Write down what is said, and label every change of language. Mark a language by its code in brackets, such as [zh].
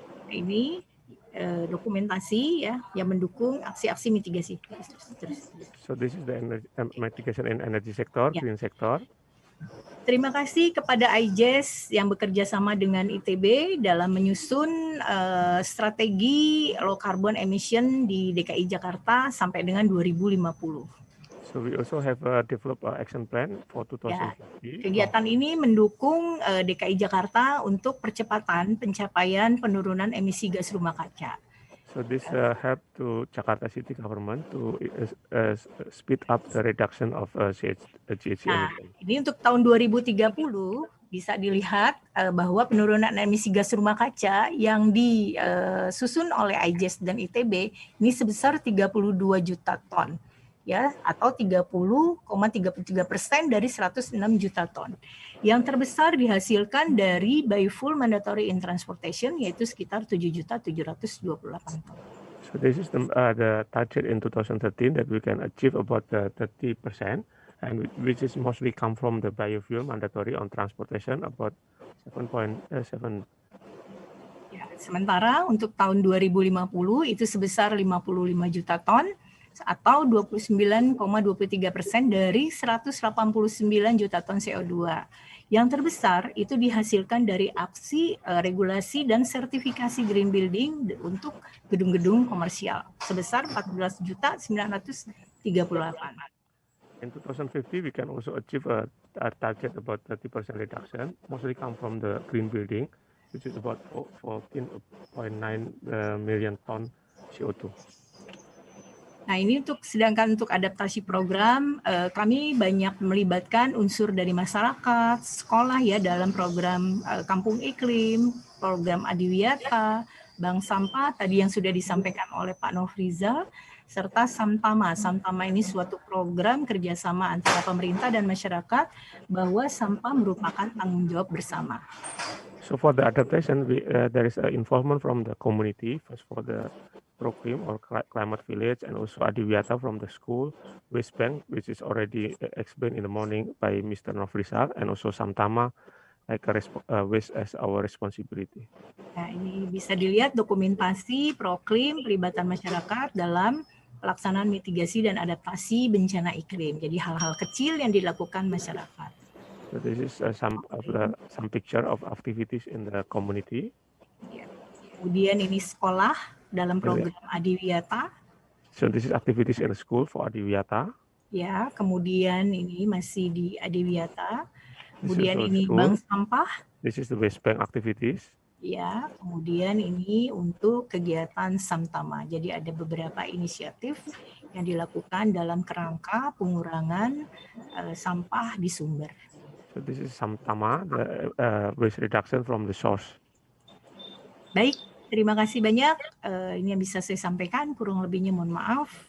[id] Ini dokumentasi ya yang mendukung aksi-aksi mitigasi. [en] So this is the mitigation in energy sector, green sector. [id] Terima kasih kepada IJES yang bekerja sama dengan ITB dalam menyusun strategi [en] low carbon emission [id] di DKI Jakarta sampai dengan 2050. [en] So we also have developed an action plan for 2050. [id] Ya, kegiatan ini mendukung DKI Jakarta untuk percepatan pencapaian penurunan emisi gas rumah kaca. [en] So this help to Jakarta City Government to speed up the reduction of GHG emission. [id] Ini untuk tahun 2030 bisa dilihat bahwa penurunan emisi gas rumah kaca yang disusun oleh IJES dan ITB ini sebesar 32 juta ton. Ya, atau 30,33% dari 106 juta ton. Yang terbesar dihasilkan dari [en] biofuel mandatory in transportation, [id] yaitu sekitar 7.728 ton. [en] So this is the target in 2013 that we can achieve about 30%, and which is mostly come from the biofuel mandatory on transportation about 7.7. [id] Ya, sementara untuk tahun 2050 itu sebesar 55 juta ton, atau 29,23% dari 189 juta ton CO2. Yang terbesar itu dihasilkan dari aksi regulasi dan sertifikasi green building untuk gedung-gedung komersial sebesar 14.938. [en] In 2050, we can also achieve a target about 30% reduction, mostly come from the green building, which is about 14.9 million ton CO2. [id] Nah, ini sedangkan untuk adaptasi program, kami banyak melibatkan unsur dari masyarakat, sekolah ya dalam program Kampung Iklim, program Adiwiyata, Bank Sampah, tadi yang sudah disampaikan oleh Pak Nofrizal, serta Samtama. Samtama ini suatu program kerjasama antara pemerintah dan masyarakat bahwa sampah merupakan tanggung jawab bersama. [en] So for the adaptation, there is an involvement from the community, first for the program or climate village, and also Adiwiyata from the school, Waste Bank, which is already explained in the morning by Mr. Nofrizal, and also Samtama, like waste as our responsibility. [id] Nah, ini bisa dilihat dokumentasi proklim pelibatan masyarakat dalam pelaksanaan mitigasi dan adaptasi bencana iklim. Jadi hal-hal kecil yang dilakukan masyarakat. [en] So this is some picture of activities in the community. [id] Yeah. Kemudian ini sekolah dalam program Adiwiyata. [en] So this is activities in school for Adiwiyata. [id] Ya, kemudian ini masih di Adiwiyata. [en] This is [id] Kemudian [en] also [id] ini [en] school. [id] bank sampah. [en] This is the waste bank activities. [id] Ya, kemudian ini untuk kegiatan Samtama. Jadi ada beberapa inisiatif yang dilakukan dalam kerangka pengurangan sampah di sumber. [en] So this is Samtama, the waste reduction from the source. [id] Baik, terima kasih banyak. Ini yang bisa saya sampaikan. Kurang lebihnya mohon maaf.